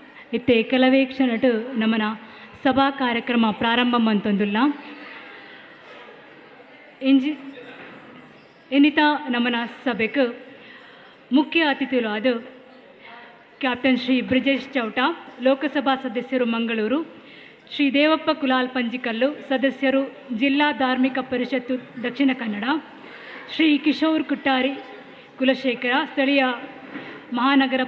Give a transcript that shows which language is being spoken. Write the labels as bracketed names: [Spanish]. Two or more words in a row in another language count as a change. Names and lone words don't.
[Tulu] ಇತ್ತೆ ಕೆಲವೇ ಕ್ಷಣಟ್ ನಮ್ಮನ ಸಭಾ ಕಾರ್ಯಕ್ರಮ ಪ್ರಾರಂಭ ಮಂತೊಂದುಲ್ಲ ಇಂಜಿ ಇನ್ನಿತ ನಮ್ಮನ ಸಭೆಗೆ ಮುಖ್ಯ ಅತಿಥಿಗಳು ಅದು ಕ್ಯಾಪ್ಟನ್ ಶ್ರೀ ಬ್ರಿಜೇಶ್ ಚೌಟಾ ಲೋಕಸಭಾ ಸದಸ್ಯರು ಮಂಗಳೂರು, ಶ್ರೀ ದೇವಪ್ಪ ಕುಲಾಲ್ ಪಂಜಿಕಲ್ಲು ಸದಸ್ಯರು ಜಿಲ್ಲಾ ಧಾರ್ಮಿಕ ಪರಿಷತ್ತು ದಕ್ಷಿಣ ಕನ್ನಡ, ಶ್ರೀ ಕಿಶೋರ್ ಕುಟ್ಟಾರಿ ಕುಲಶೇಖರ ಸ್ಥಳೀಯ ಮಹಾನಗರ